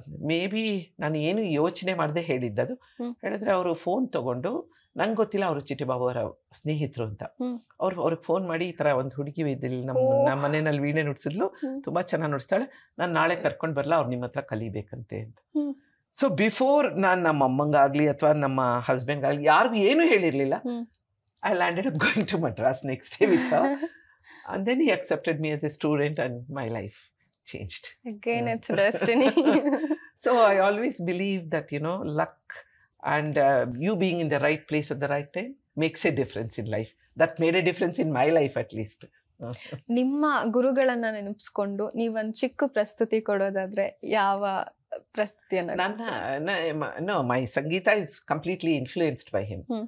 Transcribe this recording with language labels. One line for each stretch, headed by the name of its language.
Kannada: May be ನಾನು ಏನು ಯೋಚನೆ ಮಾಡದೆ ಹೇಳಿದ್ದದು. ಹೇಳಿದ್ರೆ ಅವರು ಫೋನ್ ತಗೊಂಡು, ನಂಗೆ ಗೊತ್ತಿಲ್ಲ ಅವರು ಚಿಟ್ಟಿಬಾಬು ಅವರ ಸ್ನೇಹಿತರು ಅಂತ, ಅವ್ರಿಗೆ ಫೋನ್ ಮಾಡಿ ಈ ಥರ ಒಂದು ಹುಡುಗಿ ಇದ್ದಿಲ್ಲ ನಮ್ಮ ಮನೆಯಲ್ಲಿ ವೀಣೆ ನುಡ್ಸಿದ್ಲು, ತುಂಬ ಚೆನ್ನಾಗಿ ನುಡಿಸ್ತಾಳೆ, ನಾನು ನಾಳೆ ಕರ್ಕೊಂಡು ಬರಲ್ಲ, ಅವ್ರು ನಿಮ್ಮ ಹತ್ರ ಕಲಿಬೇಕಂತೆ ಅಂತ. ಸೊ ಬಿಫೋರ್ ನಾನು ನಮ್ಮ ಅಮ್ಮಂಗಾಗ್ಲಿ ಅಥವಾ ನಮ್ಮ ಹಸ್ಬೆಂಡ್ಗಾಗ್ಲಿ ಯಾರಿಗೂ ಏನೂ ಹೇಳಿರಲಿಲ್ಲ.
English: I landed up going to Madras next day with her. And then he accepted me as a student and my life changed. Again, it's destiny. So I always believe that, luck and you being in the right place at the right time makes a difference in life. That made a difference in my life at least.
Kannada: ನಿಮ್ಮ ಗುರುಗಳನ್ನ ನೆನಪಿಸ್ಕೊಂಡು ನೀವೊಂದು ಚಿಕ್ಕ ಪ್ರಸ್ತುತಿ ಕೊಡೋದಾದ್ರೆ ಯಾವ ಪ್ರಸ್ತುತಿಯನ್ನ?
English: No, my Sangeeta is completely influenced by him.